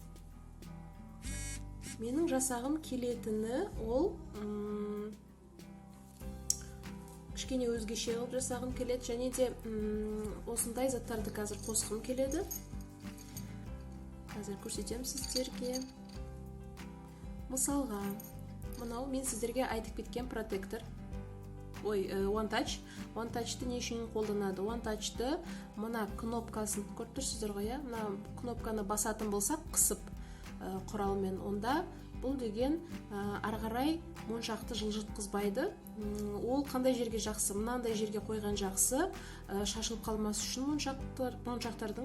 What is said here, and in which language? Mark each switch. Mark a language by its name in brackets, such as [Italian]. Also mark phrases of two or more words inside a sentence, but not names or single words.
[Kazakh] Менің жасағым келетіні ол кішкене өзгеше қылып жасағым келеді, және де осындай заттарды қазір қосқым келеді. Қазір көрсетемін сіздерге. Мысалға, мынау мен сіздерге айтып кеткен протектор. One Touch. One Touch'ты не үшін қолданады? One Touch'ты мына кнопкасын көріп тұрсыздар ғой, мына кнопканы басатын болсақ, қысып құралмен, онда бұл деген арғарай моншақты жылжытқызбайды. Ол қандай жерге жақсы? Мынандай жерге қойған жақсы, шашылып қалмас үшін моншақтардың.